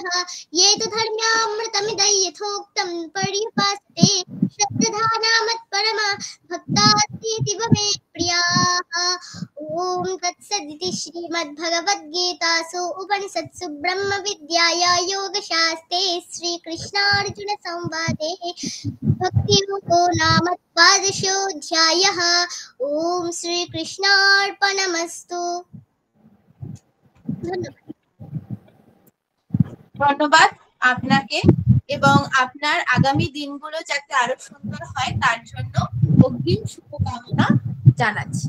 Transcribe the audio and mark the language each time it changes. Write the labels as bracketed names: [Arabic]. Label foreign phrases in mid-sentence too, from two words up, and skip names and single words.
[Sanskrit] ये तु धर्म्यामृतमिदं यथोक्तं पर्युपासते श्रद्धाना मत्परमा भक्तास्तीति मे प्रियाः। ॐ तत्सदिति श्रीमद्भगवद्गीतासु उपनिषत्सु ब्रह्मविद्यायां योगशास्त्रे श्रीकृष्णार्जुनसंवादे भक्तियोगो नाम द्वादशोऽध्यायः। ॐ শ্রীকৃষ্ণার্পণমস্তু। [Bangla] ধন্যবাদ আপনাকে। এবং আপনার আগামী দিনগুলো যাতে আরো সুন্দর হয় তার জন্য অগ্রিম শুভকামনা জানাচ্ছি।